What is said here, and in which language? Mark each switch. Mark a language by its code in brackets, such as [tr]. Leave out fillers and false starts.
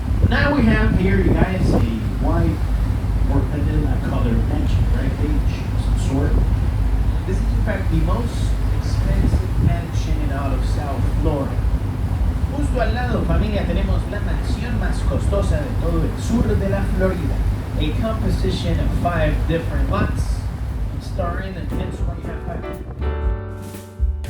[en] Now we have here, you guys, a white or vanilla colored mansion, right? Beige of some sort. This is in fact the most expensive mansion in all of South Florida. [es] Justo al lado, familia, tenemos la mansión más costosa de todo el sur de la Florida. [en] A composition of 5 different lots, starring and hence why you have 5 different.